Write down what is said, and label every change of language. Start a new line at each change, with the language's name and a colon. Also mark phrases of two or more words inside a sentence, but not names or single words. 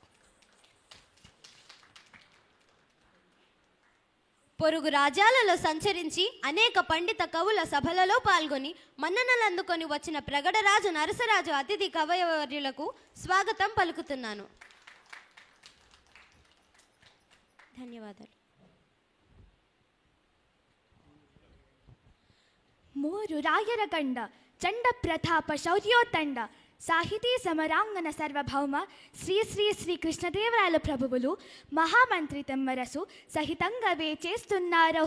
Telugu: పొరుగు రాజ్యాలలో సంచరించి అనేక పండిత కవుల సభలలో పాల్గొని మన్ననలు అందుకొని వచ్చిన ప్రగడరాజు నరసరాజు అతిథి కవయవర్యులకు స్వాగతం పలుకుతున్నాను. ధన్యవాదాలు.
Kannada: ಮೂರು ರಾಯರ ಗಂಡ ಚಂಡ ಪ್ರತಾಪ ಶೌರ್ಯೋತ್ತಂಡ
Telugu: సాహితీ సమరాంగన సార్వభౌమ శ్రీ శ్రీ శ్రీ కృష్ణదేవరాయల ప్రభువులు మహామంత్రి తెమ్మరసు సహితంగా వేచేస్తున్నారు.